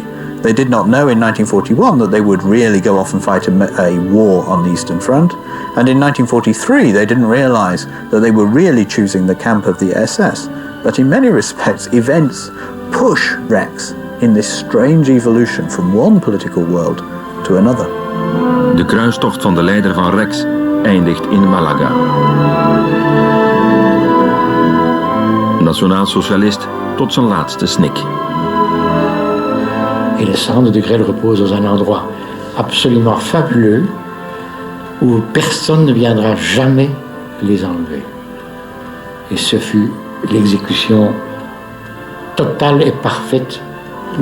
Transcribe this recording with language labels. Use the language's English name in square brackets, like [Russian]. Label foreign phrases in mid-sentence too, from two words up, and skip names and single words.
[English] They did not know in 1941 that they would really go off and fight a war on the Eastern Front. And in 1943, they didn't realize that they were really choosing the camp of the SS. But in many respects, events push Rex in this strange evolution from one political world to another. [Dutch] De kruistocht van de leider van Rex eindigt in Malaga. Nationaal-socialist tot zijn laatste snik. [French] Et les cendres de Grelle reposent dans un endroit absolument fabuleux où personne ne viendra jamais les enlever. Et ce fut l'exécution totale et parfaite d'une promesse.